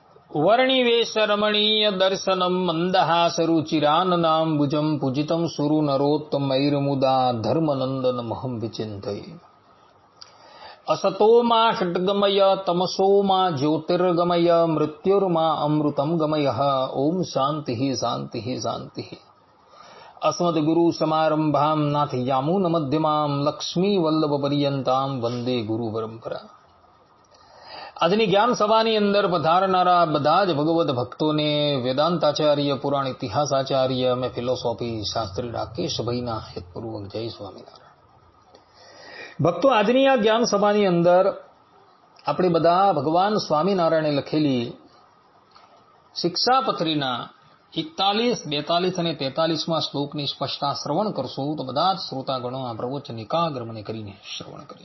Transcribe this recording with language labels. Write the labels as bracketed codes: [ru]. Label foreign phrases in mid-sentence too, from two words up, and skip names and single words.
[sa] वर्णिवेश रमणीय दर्शनम मंदहासरुचिराननांबुजम पूजितम सुरु नरोत्तमैर्मुदा धर्मनंदन महं विचिंतये. असतोमा षड्गमय तमसोमा ज्योतिर्गमय मृत्युर्मा अमृतम गमय. ओम शांति शांति शांति. अस्मद्गुरु समारंभां नाथयामुन मध्यमां लक्ष्मी वल्लभ पर्यंतां वंदे गुरु परंपरा. [gu] આજની જ્ઞાન સભાની અંદર પધારનારા બધા જ ભગવદ ભક્તોને વેદાંતાચાર્ય, પુરાણ ઇતિહાસાચાર્ય અને ફિલોસોફી શાસ્ત્રી રાકેશભાઈના હેતપૂર્વક જય સ્વામિનારાયણ. ભક્તો, આજની આ જ્ઞાન સભાની અંદર આપણે બધા ભગવાન સ્વામિનારાયણે લખેલી શિક્ષાપત્રીના 41, 42 અને 43માં શ્લોકની સ્પષ્ટતા શ્રવણ કરશો તો બધા જ શ્રોતાગણો આ પ્રવચન એકાગ્ર મને કરીને શ્રવણ કરે.